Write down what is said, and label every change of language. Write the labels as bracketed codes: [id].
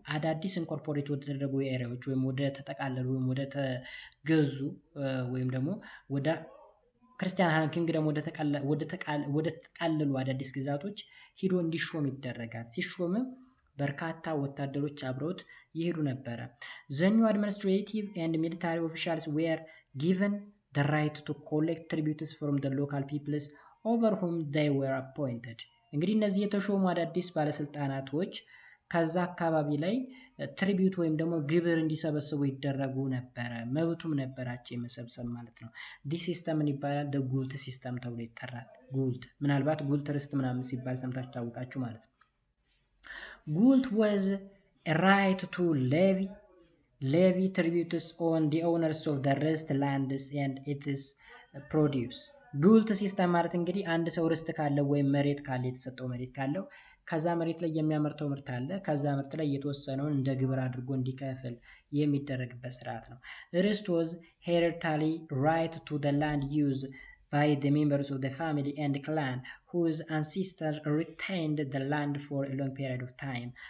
[am] አዳዲስ ኢንኮርፖሬት ወደ ተደረጉ ኤሪያዎች ወይም ወደ ተጠቃለሉ ወይም ወደ ተገዙ ወይም ደግሞ ወደ ክርስቲያን ኪንግደም ወደ ተቃለሉ አዳዲስ ግዛቶች ሂዶ እንዲሾም ይደረጋል። ሲሾምም በርካታ ወታደሮች አብረውት ይሄዱ ነበረ። [en] The new administrative and military officials were given the right to collect tributes from the local peoples over whom they were appointed. [am] እንግዲህ እነዚህ የተሾሙ አዳዲስ ባለስልጣናቶች ከዛ አካባቢ ላይ ትሪቢዩት ወይም ደግሞ ግብር እንዲሰበስቡ ይደረጉ ነበረ። መብቱም ነበራቸው የመሰብሰብ ማለት ነው። ዲስ ሲስተም ምን ይባላል? [en] the [am] ጉልት ሲስተም ተብሎ ይጠራል። ጉልት ምናልባት ጉልት ርስት ምናምን ሲባል ሰምታችሁ ታውቃችሁ ማለት ነው። [en] Gult was a right to levy tributes on the owners of the rest lands and its produce. [am] ጉልት ሲስተም ማለት እንግዲህ አንድ ሰው ርስት ካለው ወይም መሬት ካለ የተሰጠው መሬት ካለው ከዛ መሬት ላይ የሚያመርተው ምርት አለ። ከዛ ምርት ላይ የተወሰነውን እንደ ግብር አድርጎ እንዲከፍል የሚደረግበት ስርዓት ነው። ርስት [en] was hereditary right to the land use by the members of the family and clan whose ancestors retained the land for a long period of time.